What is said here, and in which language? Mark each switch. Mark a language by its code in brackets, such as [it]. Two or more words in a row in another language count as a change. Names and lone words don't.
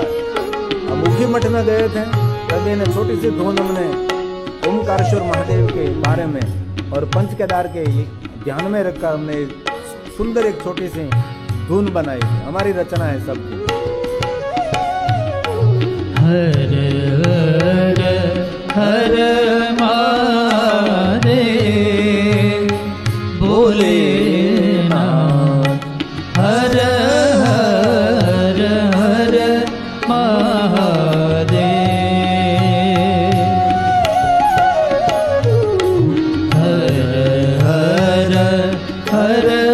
[hi] हम मुखी मठ में गए थे, तभी ने छोटी सी धुन हमने ओमकारेश्वर महादेव के बारे में और पंच केदार के ध्यान में रखकर हमने सुंदर एक छोटी सी धुन बनाई। हमारी रचना है सबकी। हर हर हर महादेव भोलेनाथ, हर हर हर महादेव, हर हर हर